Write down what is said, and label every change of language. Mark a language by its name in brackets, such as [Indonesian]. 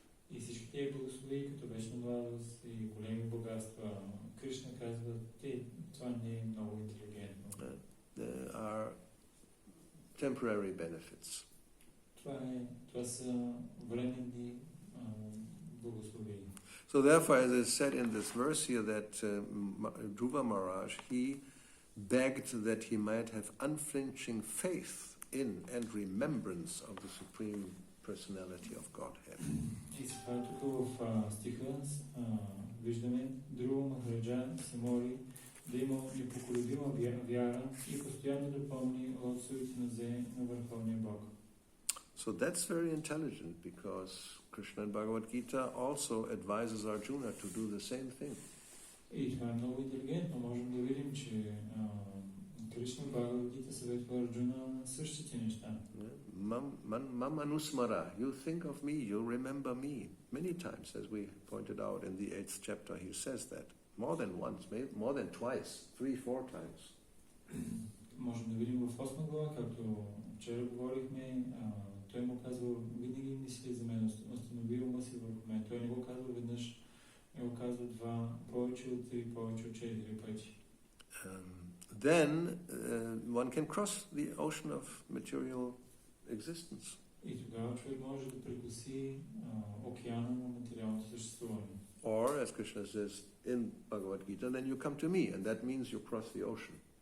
[Bulgarian] И всички тези благослови, като вечна младост и големи богатства, Кришна казва, това не е много интелигентно. [English] There are temporary benefits. [Bulgarian] Това са временни благослови. [English] So therefore, as is said in this verse here, that Dhruva Maharaj, he begged that he might have unflinching faith in and remembrance of the Supreme Personality of Godhead. [Bulgarian] И сега тук в стиха виждаме Друва Махараджа се моли да има непоколебима вяра и постоянно да помни от суетите на Върховния Бог. [English] So that's very intelligent because Krishna in Bhagavad Gita also advises Arjuna to do the same thing. [Bulgarian] И това е много интелигентно. Можем да видим, че Кришна в Бхагавад Гита съветва Арджуна същите неща. [English] Mam anusmara, you think of me, you remember me. Many times, as we pointed out in the 8th chapter, he says that. More than once, maybe more than twice, 3-4 times. [Bulgarian] Можем да видим в 8 глава, както вчера говорихме, той му казва, винаги мисли за мен, установил му си върху мен. Той не го казва веднъж, не го казва два, повече от 3, повече от 4 пъти. [English] Then one can cross the ocean of material existence. [Bulgarian] И тогава човек може да прекоси океана на материалното съществуване. [English] Or, as Krishna says in Bhagavad Gita, then you come to me, and that means you cross the ocean.